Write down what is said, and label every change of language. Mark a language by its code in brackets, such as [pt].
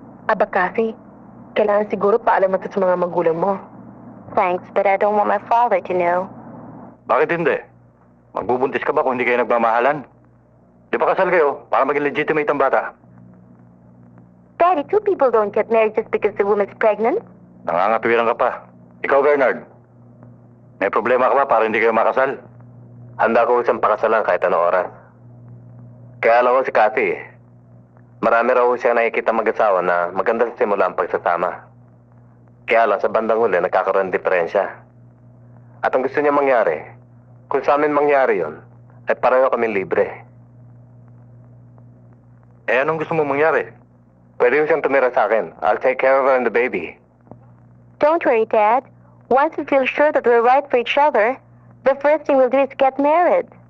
[tl] Aba kasi, kailangan siguro paalam mo to sa mga magulang mo. [en] Thanks, but I don't want my father to know. [tl] Bakit hindi? Magbubuntis ka ba kung hindi kayo nagmamahalan? Di ba kasal kayo para maging legitimate ang bata? [en] Daddy, two people don't get married just because the woman's pregnant. [tl] Nangangatwiran ka pa. Ikaw, Bernard. May problema ka ba para hindi kayo makasal? Handa ko isang pakasalan kahit anong oras. Kaya alam ko si Kathy. Marami raw siyang nakikita mag-asawa na maganda sa simula ang pagsasama. Kaya lang sa bandang huli nagkakaroon ng diferensya. At ang gusto niya mangyari, kung sa amin mangyari yon, ay pareho kami libre. Eh, anong gusto mo mangyari? Pwede yung siyang tumira sa akin. [en] I'll take care of her and the baby. Don't worry, Dad. Once we feel sure that we're right for each other, the first thing we'll do is get married.